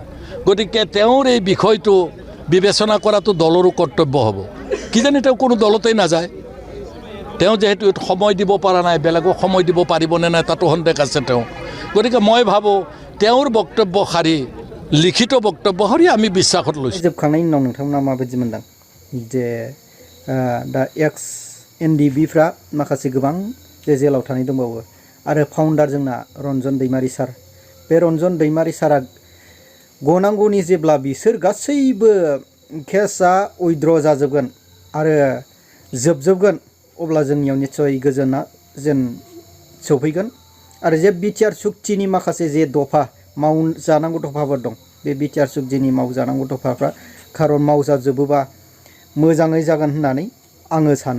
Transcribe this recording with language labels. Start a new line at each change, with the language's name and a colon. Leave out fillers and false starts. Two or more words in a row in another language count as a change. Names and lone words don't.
Assamese: গতিকে তেওঁৰ এই বিষয়টো বিবেচনা কৰাটো দলৰো কৰ্তব্য হ'ব। কিজানি তেওঁ কোনো দলতেই নাযায়, তেওঁ যেহেতু সময় দিব পৰা নাই, বেলেগক সময় দিব পাৰিবনে নাই তাতো সন্দেহ আছে তেওঁ। গতিকে মই ভাবোঁ তেওঁৰ বক্তব্য শাৰী লিখিত বক্তব্য হৰি আমি বিশ্বাসত লৈছোঁ।
Bodo: जोबखांनायनि उनाव नोंथांमोना माबायदि मोनदां जे दा एक्स NDBफ्रा माखासे गोबां जे जेलाव थानाय दंबावो आरो फाउन्डार जोंना रन्जन दैमारि सार, बे रन्जन दैमारि सारा गनांगौनि जेब्ला बिसोर गासैबो केसआ उइद्र जाजोबगोन आरो जोबजोबगोन अब्ला जोंनियाव निस्सय गोजोना जेन सौफैगोन आरो जे बिटिआर सुक्तिनि माखासे जे दफा मावजानांगौ दफाफोर दं बे बिटिआर सुक्तिनि मावजानांगौ दफाफ्रा खारन मावजाजोबोबा मोजाङै जागोन होननानै आङो सानो।